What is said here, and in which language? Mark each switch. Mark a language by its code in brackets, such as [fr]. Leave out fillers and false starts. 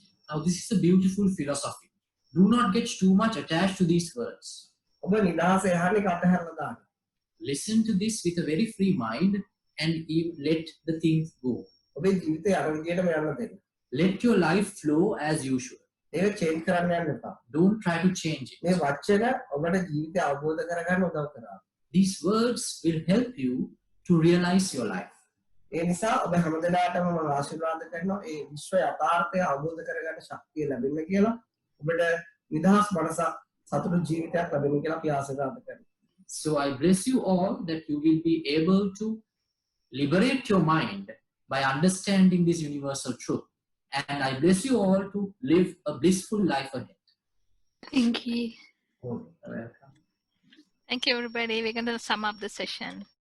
[en] Now this is a beautiful philosophy. Do not get too much attached to these words. [si] ඔබ නිදහස එහාට එක අතහැරලා දාන්න. [en] Listen to this with a very free mind and let the things go. [si] ඔබේ ජීවිතය අර විදිහටම යන්න දෙන්න. [en] Let your life flow as usual. [si] ඒක change කරන්න යන්න එපා. [en] Don't try to change it. [si] මේ වචන ඔබට ජීවිතය අවබෝධ කරගන්න උදව් කරනවා. [en] These words will help you to realize your life. [si] ඒ නිසා ඔබ හැමදෙනාටම මම ආශිර්වාද කරනවා ඒ විශ්ව යථාර්ථය අවබෝධ කරගන්න ශක්තිය ලැබෙන්න කියලා. ඔබට නිදහස් මනසක් සතුටු ජීවිතයක් ලැබෙන්න කියලා අපි ආශිර්වාද කරනවා. [en] So I bless you all that you will be able to liberate your mind by understanding this universal truth. And I bless you all to live a blissful life ahead. Thank you. Welcome. Thank you, everybody. We're going to sum up the session.